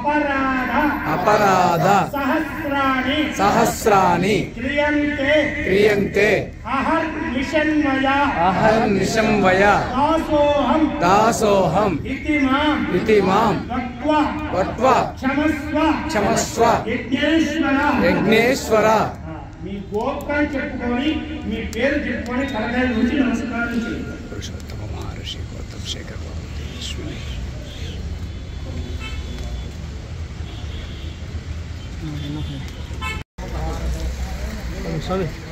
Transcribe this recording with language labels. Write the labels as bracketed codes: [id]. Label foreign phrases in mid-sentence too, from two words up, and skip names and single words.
[sa] अपराध सहस्राणि क्रियन्ते अहर्निशंवय दासोऽहं इति मां वक्त्वा क्षमस्व यज्ञेश्वर [te] మీ గోత్రం చెప్పుకొని మీ పేరు చెప్పుకొని తలకాయ నుంచి నమస్కారం చేయండి. పురుషోత్తమ మహర్షి గౌతమ్ శేఖర్ sorry